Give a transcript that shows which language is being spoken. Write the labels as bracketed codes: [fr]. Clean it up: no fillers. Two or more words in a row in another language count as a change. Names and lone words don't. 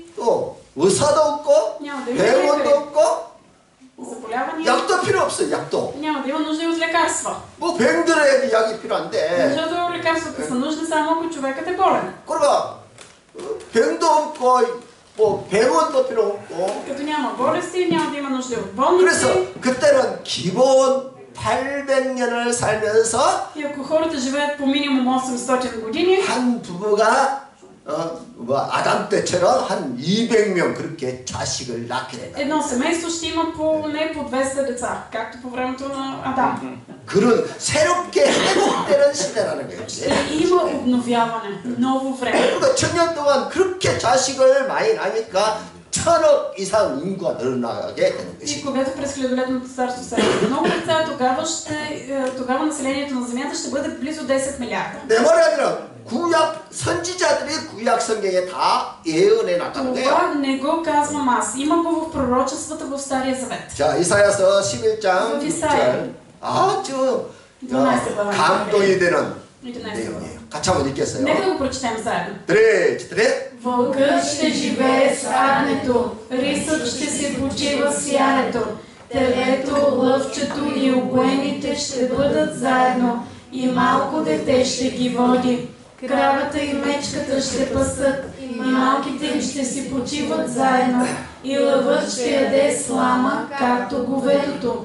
[ko] 또 의사도 없고 [bg] няма да има [ko] 병원도 [bg] лекари, [ko] 없고 [bg] заболявания, [ko] 약도 필요 없어요. 약도. [bg] няма да има нужда и от лекарства. [ko] 뭐 병들어야 약이 필요한데. [bg] Защото лекарствата са нужни само ако човекът е болен. [ko] 그러니까 병도 없고 뭐 병원도 필요 없고. [bg] Като няма болести, няма да има нужда от [ko] 그래서 [bg] болници. [ko] 그때는 기본 800년을 살면서 [bg] И ако хората живеят по минимум 800 години, [ko] 한 부부가 아담 때처럼 한 200명 그렇게 자식을 낳게 된다. [bg] Едно семейство ще има поне по 200 деца, както по времето на Адам. [ko] 그런 새롭게 회복되는 시대라는 거예요. [bg] Ще има обновяване, ново време. [ko] 그러니까 1000년 동안 그렇게 자식을 많이 낳으니까 1000억 이상 인구가 늘어나게 되는 [bg] И [ko] 것이. [bg] когато през хилядолетното царство се раждат много деца, тогава населението на Земята ще бъде близо 10 милиарда. [ko] 내 말이 아니라 구약 선지자들이 구약 성경에 다 예언해 놨다는 거예요. [bg] Това не го казвам аз. Има го в пророчествата в Стария Завет. [ko] 자, 이사야서 11장 6절. 아주 감동이 되는 11. 내용이에요. 같이 한번 읽겠어요. [bg] Нека да го прочетем заедно. 드레. Вълкът ще живее с агнето, рисът ще се почива с янето, телето, лъвчето и обоените ще бъдат заедно и малко дете ще ги води. Кравата и мечката ще пасат и малките им ще си почиват заедно и лъвът ще яде слама, както говедото.